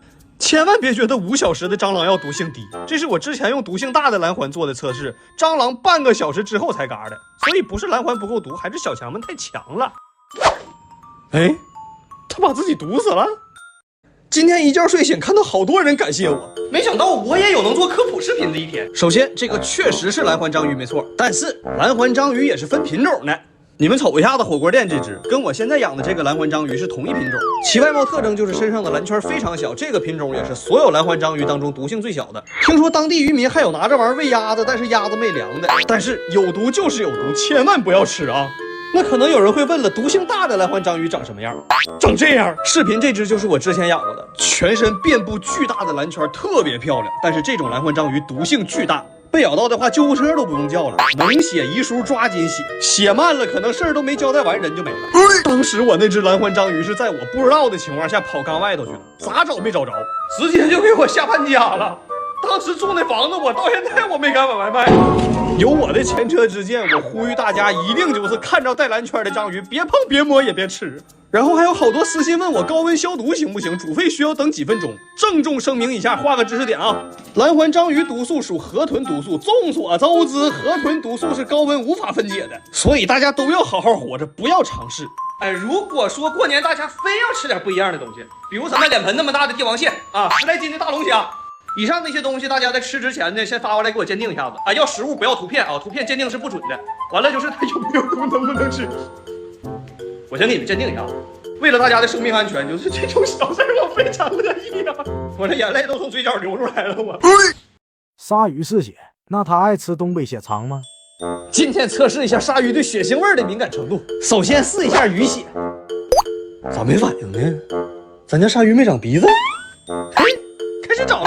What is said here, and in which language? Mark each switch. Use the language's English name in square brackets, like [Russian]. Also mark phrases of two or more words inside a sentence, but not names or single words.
[Chinese] 千萬別覺得5小時的蟑螂藥毒性低，這是我之前用毒性大的藍環做的測試，蟑螂半個小時之後才嘎的，所以不是藍環不夠毒，還是小強們太強了。哎，他把自己毒死了。今天一覺睡醒，看到好多人感謝我，沒想到我也有能做科普視頻的一天。首先，這個確實是藍環章魚沒錯，但是藍環章魚也是分品種的。你們瞅一下子火鍋店這只，跟我現在養的這個藍環章魚是同一品種，其外貌特徵就是身上的藍圈非常小，這個品種也是所有藍環章魚當中毒性最小的。聽說當地漁民還有拿這玩意兒餵鴨子，但是鴨子沒涼的。但是有毒就是有毒，千萬不要吃啊！那可能有人會問了，毒性大的藍環章魚長什麼樣？長這樣。視頻這只就是我之前養過的，全身遍布巨大的藍圈，特別漂亮。但是這種藍環章魚毒性巨大，被咬到的話救護車都不用叫了，能寫遺書抓緊寫，寫慢了可能事兒都沒交代完人就沒了。當時我那只藍環章魚是在我不知道的情況下跑缸外頭去了，咋找沒找着，直接就給我嚇搬家了。當時住那房子，我到现在我没敢往外賣。有我的前车之鉴，我呼籲大家一定就是看着帶藍圈的章魚，別碰別摸也別吃。然後還有好多私信問我高溫消毒行不行，煮沸需要等幾分鐘。鄭重聲明一下，畫個知識點啊，藍環章魚毒素屬河豚毒素，眾所周知，河豚毒素是高溫無法分解的，所以大家都要好好活着，不要嘗試。哎，如果說过年大家非要吃点不一样的东西，比如咱们脸盆那麼大的帝王蟹啊，10來斤的大龍蝦，以上那些東西，大家在吃之前呢，先發過來給我鑑定一下子啊，要食物不要圖片啊，图片鑑定是不準的。完了就是它有沒有毒，能不能吃。我先給你們鑑定一下，為了大家的生命安全，就是這種小事我非常樂意啊！我這眼淚都從嘴角流出來了，我。鯊魚是血，那它愛吃東北血腸嗎？今天測試一下鯊魚對血腥味的敏感程度。首先試一下魚血，咋沒反應呢？咱家鯊魚沒長鼻子？嘿，開始長了。